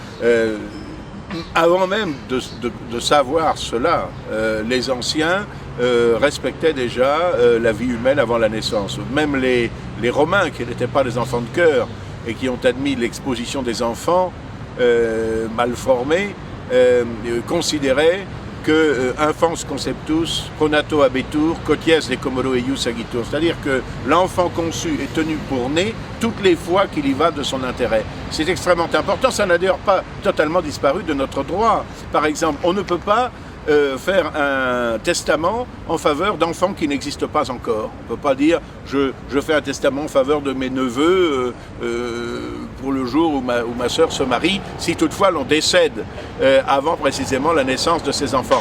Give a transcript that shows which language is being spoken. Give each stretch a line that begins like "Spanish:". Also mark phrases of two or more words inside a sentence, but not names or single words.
French: Avant même de savoir cela, les anciens respectaient déjà la vie humaine avant la naissance. Même les Romains, qui n'étaient pas des enfants de cœur et qui ont admis l'exposition des enfants mal formés, considéraient que
Latin: infans conceptus, pronato habetur, quoties de commodo eius agitur.
French: C'est-à-dire que l'enfant conçu est tenu pour né toutes les fois qu'il y va de son intérêt. C'est extrêmement important, ça n'a d'ailleurs pas totalement disparu de notre droit. Par exemple, on ne peut pas faire un testament en faveur d'enfants qui n'existent pas encore. On ne peut pas dire je fais un testament en faveur de mes neveux pour le jour où ma sœur se marie, si toutefois l'on décède avant précisément la naissance de ses enfants.